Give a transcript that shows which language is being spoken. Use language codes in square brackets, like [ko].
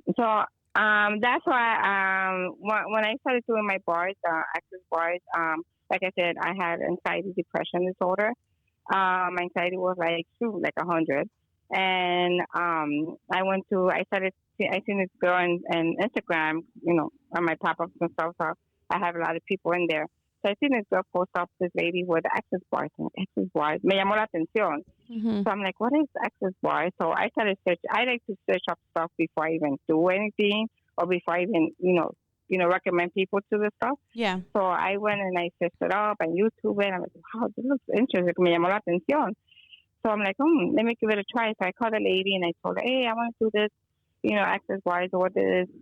[en] So that's why when I started doing my bars, access bars, like I said, I had anxiety depression disorder. My anxiety was like shoot, like 100, and I started I seen this girl on Instagram, on my pop-ups and stuff. So I have a lot of people in there. So I seen this girl post up this lady with access bars. [es] And access bars me llamó la atención. [en] Mm-hmm. So I'm like, what is access bar? So I started search. I like to search up stuff before I even do anything, or before I even recommend people to the stuff. Yeah. So I went and I searched it up and YouTube it. I'm like, wow, this looks interesting. [es] Me llamó la atención. [en] So I'm like, let me give it a try. So I called the lady and I told her, hey, I want to do this, access bars or this.